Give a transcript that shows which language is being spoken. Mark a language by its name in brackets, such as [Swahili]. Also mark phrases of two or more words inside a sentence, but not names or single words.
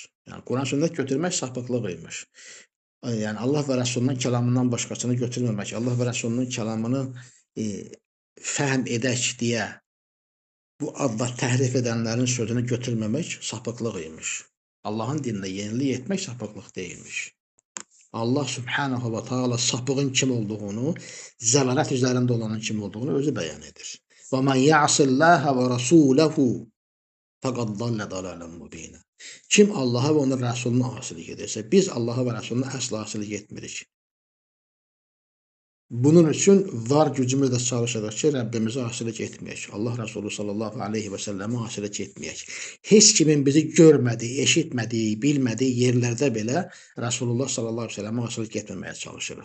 [Azerbaijani] Yəni, Quran sünnət götürmək sapıqlıq imiş. Yəni, Allah və Rəsulunun kəlamından başqasını götürməmək, Allah və Rəsulunun kəlamını fəhm edək deyə bu adla təhrif edənlərin sözünü götürməmək sapıqlıq imiş. Allahın dinində yenilik etmək sapıqlıq deyilmiş. Allah [Arabic] سبحانه وتعالى [Azerbaijani] sapığın kim olduğunu, zəlalət üzərində olanın kim olduğunu özü bəyan edir. [Arabic] ومن يعص الله ورسوله فقد ضل ضلالا مبينا. Kim Allaha və onun Rəsuluna asilik edirsə, biz Allaha və Rəsuluna əsla asilik etmirik. Bunun üçün var gücümüzlə çalışacaq ki, Rəbbimizə asilik etməyək. Allah Rəsulü صلى الله عليه وسلم asilik etməyək. Heç kimin bizi görmədiyi, eşitmədiyi, bilmədiyi yerlərdə belə Rəsulullah صلى الله عليه وسلم asilik etməməyə çalışırıq.